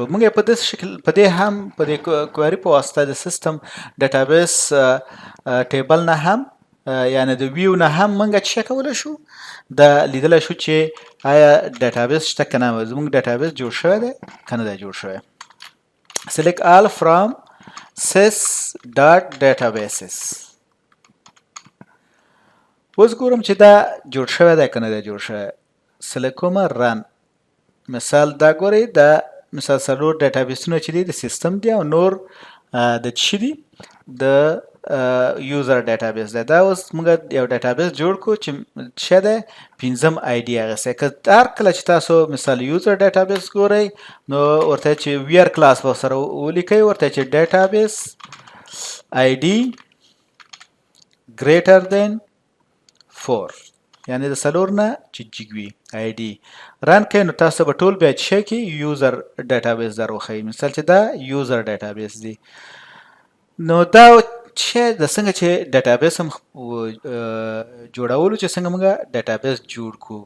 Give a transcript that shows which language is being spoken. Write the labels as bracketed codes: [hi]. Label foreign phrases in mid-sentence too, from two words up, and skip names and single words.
[ps] موږ په دې شکل په دې هم په دې کوئري په واسطه د [en] system database table [ps] نه هم یعنی د ویو نه هم موږ چک کولی شو د لیدلی شو چې آیا ډیټابیس شته که نه. زموږ ډیټابیس جوړ شوی دی که نه دی جوړ شوی. [en] select all from sys.databases. [ps] اوس ګورم چې دا جوړ شوی دی که نه دی جوړ شوی. سلیکټ کوم رن. مثال دا ګورئ دا مثال 4 ډیټابیسونه چې دي د سیستم دي او نور د څه دي د [en] user database [ps] دی. دا اوس موږ یو ډیټابیس جوړ کړو چې څه دی 5م آی ډي اخیستی. که هر کله چې تاسو مثال [en] user database [ps] ګورئ نو ورته چې [en] where clause [ps] به سره ولیکئ، ورته چې [en] database ID greater than 4 [ps] یعنی د 4 نه چې جګ وي [en] ID run [ps] کوئ نو تاسو به ټول بیا چې کې [en] user database [ps] در وښیي. مثال چې دا [en] user database [ps] دی نو دا چې د څنګه چې ډیټابیس هم جوړولو چې څنګه موږ ډیټابیس جوړ کو.